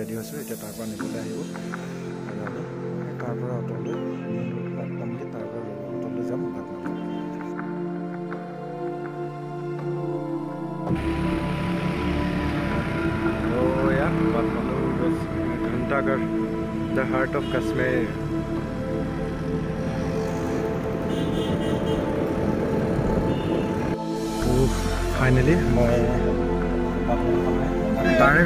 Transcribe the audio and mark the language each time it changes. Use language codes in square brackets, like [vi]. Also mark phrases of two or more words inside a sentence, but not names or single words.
[as] আছোঁ এতিয়া তাৰ পৰা নিবলৈ আহিব আৰু তাৰ পৰা অট'লৈ [en] main road [as] পামগৈ তাৰ পৰা অট'লৈ যাম বাটমাৰা [hi] बातमालू बस घंटागढ़ [en] the heart of Kashmir [hi] तो फाइनली मैं डायरेक्ट